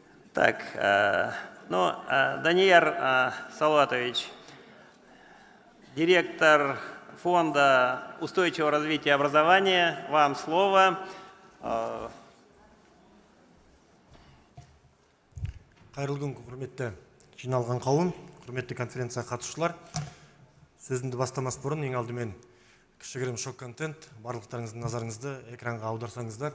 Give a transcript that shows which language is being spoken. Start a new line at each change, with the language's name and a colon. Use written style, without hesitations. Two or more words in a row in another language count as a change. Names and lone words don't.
Russian: Так, Данияр Салатович, директор Фонда устойчивого развития образования, вам слово.
Kazakh: Қайырлы күн, құрметті жиналған қауым, құрметті конференция қатысушылар. Сөзімді бастамас бұрын ең алдымен кішігірім шок-контент, барлықтарыңыздың назарыңызды экранға аударсаңыздар.